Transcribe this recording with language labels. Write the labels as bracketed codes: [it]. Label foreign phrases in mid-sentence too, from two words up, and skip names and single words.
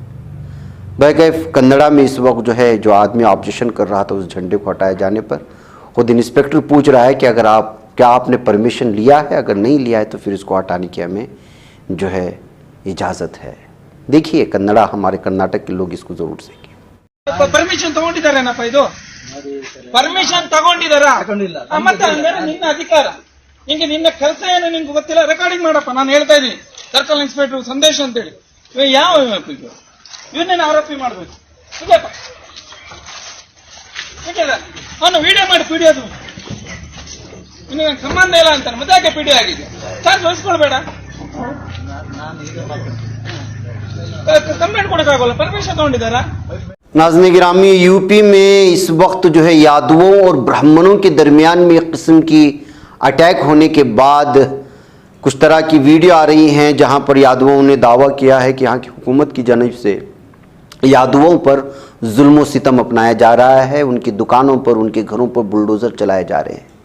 [ur] بہرکیف کنڑا میں اس وقت جو ہے جو آدمی آبجیکشن کر رہا تھا اس جھنڈے کو ہٹائے جانے پر، خود انسپکٹر پوچھ رہا ہے کہ اگر کیا آپ نے پرمیشن لیا ہے، اگر نہیں لیا ہے تو پھر اس کو ہٹانے کی ہمیں جو ہے اجازت ہے. دیکھیے کنڑا، ہمارے کرناٹک کے لوگ اس کو ضرور سیکھیں. [kn] ಪರ್ಮಿಷನ್ ತಗೊಂಡಿದ್ದಾರೇನಪ್ಪ ಇದು? ಪರ್ಮಿಷನ್ ತಗೊಂಡಿದ್ದಾರಾ? ಮತ್ತೆ ಅಂದ್ರೆ ನಿನ್ನ ಅಧಿಕಾರ, ನಿಂಗೆ ನಿನ್ನ ಕೆಲಸ ಏನು ನಿಂಗೆ ಗೊತ್ತಿಲ್ಲ, ರೆಕಾರ್ಡಿಂಗ್ ಮಾಡಪ್ಪ. ನಾನು ಹೇಳ್ತಾ ಇದ್ದೀನಿ ಸರ್ಕಲ್ ಇನ್ಸ್ಪೆಕ್ಟರ್ ಸಂದೇಶ ಅಂತೇಳಿ. ಯಾವ ಇವನ್ನೇನು ಆರೋಪಿ ಮಾಡಬೇಕು? ಅವನು ವಿಡಿಯೋ ಮಾಡಿ ಪಿಡಿಯೋದು ಇನ್ನು ನಂಗೆ ಸಂಬಂಧ ಇಲ್ಲ ಅಂತಾನೆ, ಮತ್ತೆ ಯಾಕೆ ಪಿಡಿ ಆಗಿದೆ? ಚಾರ್ಜ್ ವಹಿಸ್ಕೊಳ್ಬೇಡ, ಕಂಪ್ಲೇಂಟ್ ಕೊಡಕ್ಕಾಗಲ್ಲ. ಪರ್ಮಿಷನ್ ತಗೊಂಡಿದ್ದಾರಾ? [ur] ناظرین گرامی، یوپی میں اس وقت جو ہے یادووں اور برہمنوں کے درمیان میں ایک قسم کی اٹیک ہونے کے بعد کچھ طرح کی ویڈیو آ رہی ہیں جہاں پر یادووں نے دعویٰ کیا ہے کہ یہاں کی حکومت کی جانب سے یادووں پر ظلم و ستم اپنایا جا رہا ہے، ان کی دکانوں پر، ان کے گھروں پر بلڈوزر چلائے جا رہے ہیں.